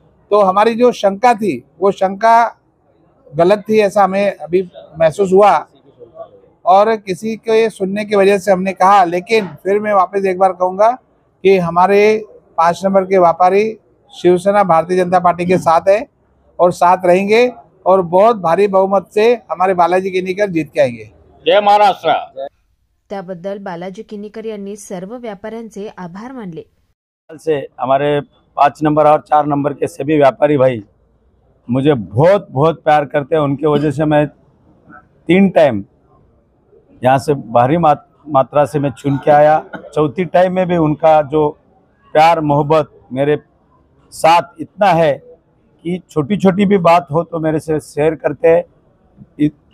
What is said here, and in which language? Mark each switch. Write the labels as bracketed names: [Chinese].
[Hindi] तो हमारी जो शंका थी वो शंका गलत थी, ऐसा हमें अभी महसूस हुआ और किसी के सुनने की वजह से हमने कहा। लेकिन फिर मैं वापस एक बार कहूँगा कि हमारे 5 नंबर के व्यापारी शिवसेना भारतीय जनता पार्टी के साथ है और साथ रहेंगे और बहुत भारी बहुमत से हमारे बालाजी किनीकर जीत के आएंगे। जय महाराष्ट्र। [Marathi] त्याबद्दल बालाजी किनीकर यांनी सर्व व्यापाऱ्यांचे आभार मानले। [Hindi] से हमारे 5 नंबर और 4 नंबर के सभी व्यापारी भाई मुझे बहुत बहुत प्यार करते हैं। उनके वजह से मैं 3 टाइम यहाँ से भारी मात्रा से मैं चुन के आया। चौथी टाइम में भी उनका जो प्यार मोहब्बत मेरे साथ इतना है कि छोटी छोटी भी बात हो तो मेरे से शेयर करते हैं।